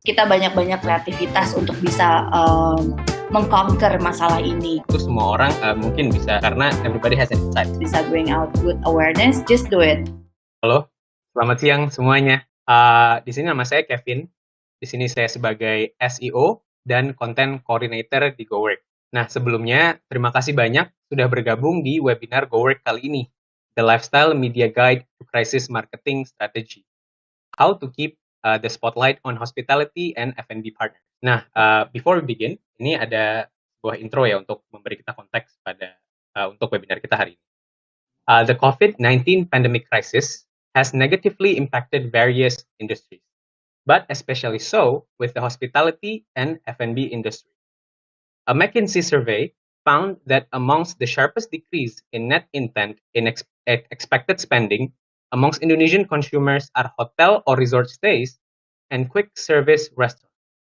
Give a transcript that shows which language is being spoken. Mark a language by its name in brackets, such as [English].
[Indonesian] kita banyak-banyak kreativitas untuk bisa mengconquer masalah ini. Untuk semua orang mungkin bisa, karena [English] everybody has an insight. Bisa bring out good awareness, just do it. [Indonesian] Halo, selamat siang semuanya. Di sini nama saya Kevin. Di sini saya sebagai SEO dan Content Coordinator di GoWork. Nah, sebelumnya terima kasih banyak sudah bergabung di webinar GoWork kali ini, The Lifestyle Media Guide to Crisis Marketing Strategy. [English] How to keep the spotlight on hospitality and F&B partners. [Indonesian] Nah, [English] before we begin, [Indonesian] ini ada sebuah intro ya untuk memberi kita konteks pada untuk webinar kita hari ini. [English] The COVID-19 pandemic crisis has negatively impacted various industries, but especially so with the hospitality and F&B industry. A McKinsey survey found that amongst the sharpest decrease in net intent in expected spending amongst Indonesian consumers are hotel or resort stays and quick service restaurants.